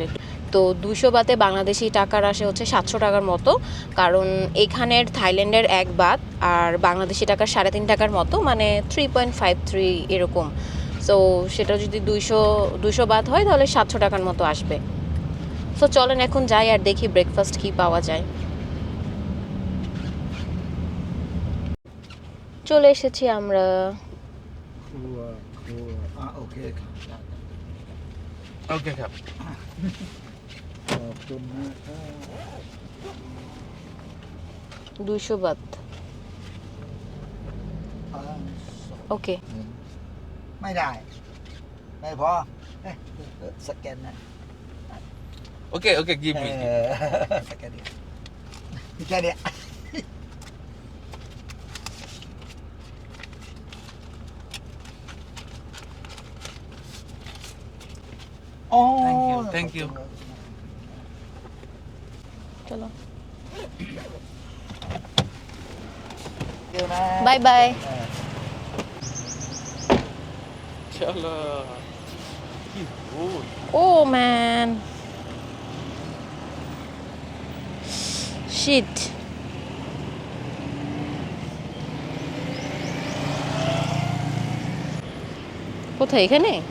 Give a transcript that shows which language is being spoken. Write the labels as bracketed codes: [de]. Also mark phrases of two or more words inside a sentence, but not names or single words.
[bn] তো 200 বাতে বাংলাদেশি টাকার আসে হচ্ছে 700 টাকার মতো, কারণ এখানের থাইল্যান্ডের 1 বাত আর বাংলাদেশি টাকার 3.5 টাকার মতো, মানে 3.53 এরকম। সো সেটা যদি 200 বাত হয় তাহলে 700 টাকার মতো আসবে। সো চলেন এখন যাই আর দেখি ব্রেকফাস্ট কী পাওয়া যায়। চলে এসেছি আমরা। [th] โอเค โอเคครับ ขอบคุณนะครับ [bn] 200 বাত। ওকে। [th] ไม่ได้ ไม่พอเอ๊ะสแกนนะ โอเคโอเค [en] give me [th] สแกนดิมีแค่เนี้ยโอ้ [en] thank you [bn] চলো [th] เดี๋ยวนะ [bn] বাই বাই। চলো কি রোদ। [en] oh man shit. [bn] কোথায়? এখানে?